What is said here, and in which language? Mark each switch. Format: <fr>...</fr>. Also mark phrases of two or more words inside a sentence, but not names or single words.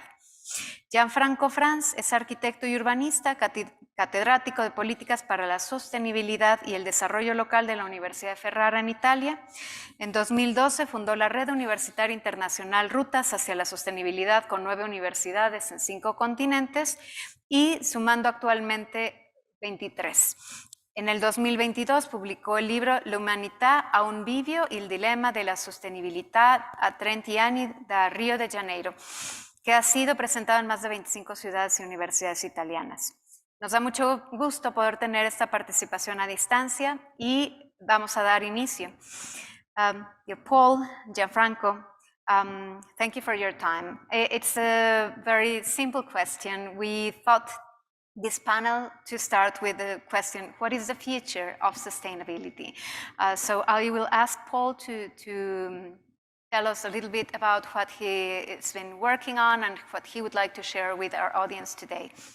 <es>Gianfranco Franz es arquitecto y urbanista, catedrático de Políticas para la Sostenibilidad y el Desarrollo Local de la Universidad de Ferrara en Italia. En 2012 fundó la Red Universitaria Internacional Rutas hacia la Sostenibilidad con 9 universidades en 5 continentes y sumando actualmente 23. En el 2022 publicó el libro L'Umanità a un bivio, il dilemma della sostenibilità a 30 anni da Rio de Janeiro, que ha sido presentado en más de 25 ciudades y universidades italianas. Nos da mucho gusto poder tener esta participación a distancia y vamos a dar inicio.</es> <en>Paul, Gianfranco, thank you for your time. It's a very simple question. We thought this panel to start with the question, what is the future of sustainability? So I will ask Paul to tell us a little bit about what he has been working on and what he would like to share with our audience today.</en>